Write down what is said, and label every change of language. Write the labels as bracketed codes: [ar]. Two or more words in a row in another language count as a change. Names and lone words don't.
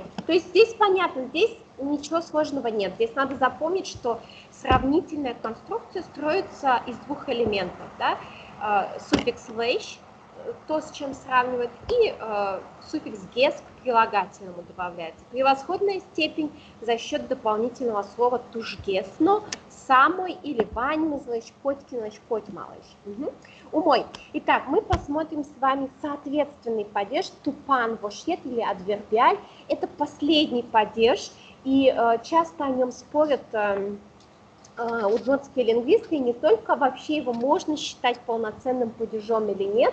[ru] То есть здесь понятно, здесь ничего сложного нет. Здесь надо запомнить, что сравнительная конструкция строится из двух элементов. Да? Суффикс «лэйш», то, с чем сравнивают, и суффикс «гес» к прилагательному добавляется. Превосходная степень за счет дополнительного слова «тужгесно», «самой» или «ванин», [udm] «злэш котькин», «злэш коть малыш». Умой. [ru] Итак, мы посмотрим с вами соответственный падеж, тупан, вошет или адвербиаль. Это последний падеж, и часто о нем спорят удмуртские лингвисты, и не только, вообще его можно считать полноценным падежом или нет.